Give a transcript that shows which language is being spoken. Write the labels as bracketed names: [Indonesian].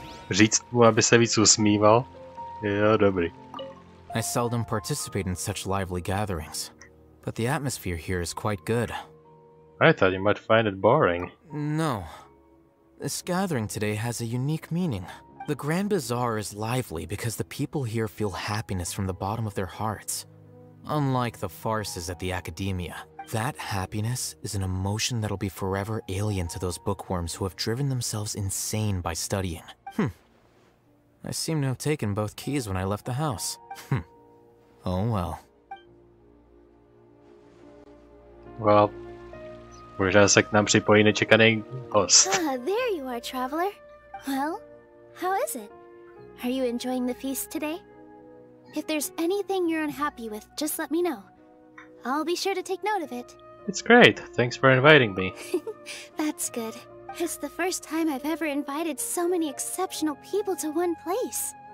[Czech] Říct mu, aby se víc usmíval? Jo, dobrý. [English] I seldom participate in such lively gatherings, but the atmosphere here is quite good. I thought you might find it boring. No. This gathering today has a unique meaning. The Grand Bazaar is lively because the people here feel happiness from the bottom of their hearts. Unlike the farces at the Academia, that happiness is an emotion that'll be forever alien to those bookworms who have driven themselves insane by studying. I seem to have taken both keys when I left the house. Oh well. [Czech] Well, možná se k nám připojí nečekaný host. [English] There you are, traveler. Well, how is it? Are you enjoying the feast today? If there's anything you're unhappy with, just let me know. I'll be sure to take note of it. It's great. Thanks for inviting me. That's good. It's the first time I've ever invited so many exceptional people to one place.